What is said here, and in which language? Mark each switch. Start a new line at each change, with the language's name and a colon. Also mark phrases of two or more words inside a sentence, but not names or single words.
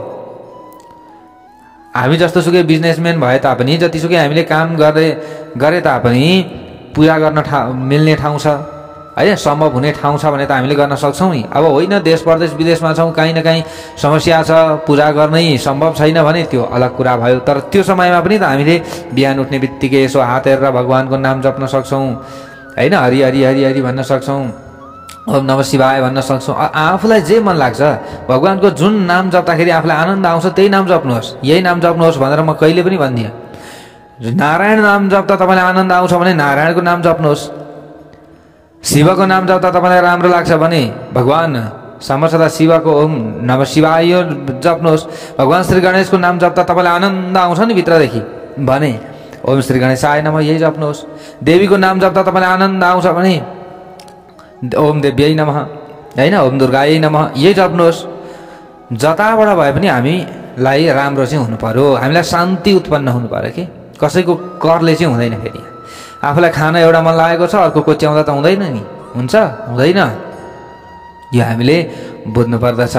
Nepali: हामी जस्तो सुकै बिजनेसम्यान भए तापनि, जतिसुकै हामीले काम गरे तापनि पूजा गर्न मिल्ने ठाउँ छ होइन, सम्भव हुने ठाउँ छ भने त हामीले गर्न सक्छौँ नि। अब होइन देश परदेश विदेशमा छौँ, कहीँ न कहीँ समस्या छ, पूजा गर्नै सम्भव छैन भने त्यो अलग कुरा भयो। तर त्यो समयमा पनि त हामीले बिहान उठ्ने बित्तिकै यसो हात हेरेर भगवानको नाम जप्न सक्छौँ होइन, हरि हरि हरि हरि भन्न सक्छौँ,
Sanskrit: ओम नमः शिवाय
Nepali: भन्न सक्छौँ। आफूलाई जे मन लाग्छ, भगवानको जुन नाम जप्दाखेरि आफूलाई आनन्द आउँछ त्यही नाम जप्नुहोस्, यही नाम जप्नुहोस् भनेर म कहिले पनि भन्दिनँ। नारायण नाम जप्दा तपाईँलाई आनन्द आउँछ भने नारायणको नाम जप्नुहोस्। शिवको नाम जप्दा तपाईँलाई राम्रो लाग्छ भने भगवान समर्थदा शिवको
Sanskrit: ओम नमः शिवाय
Nepali: जप्नुहोस्। भगवान श्री गणेशको नाम जप्दा तपाईँलाई आनन्द आउँछ नि भित्रदेखि भने
Sanskrit: ओम श्री गणेशाय नमः
Nepali: यही जप्नुहोस्। देवीको नाम जप्दा तपाईँलाई आनन्द आउँछ भने
Sanskrit: ओम देव्यै नमः
Nepali: होइन,
Sanskrit: ओम दुर्गायै नमः
Nepali: यही जप्नुहोस्। जताबाट भए पनि हामीलाई राम्रो चाहिँ हुनु पर्यो, हामीलाई शान्ति उत्पन्न हुनु पर्यो कि कसैको करले चाहिँ हुँदैन। फेरि आफूलाई खाना एउटा मन लागेको छ, अर्को कोच्याउँदा त हुँदैन नि, हुन्छ? हुँदैन। यो हामीले बुझ्नु पर्दछ।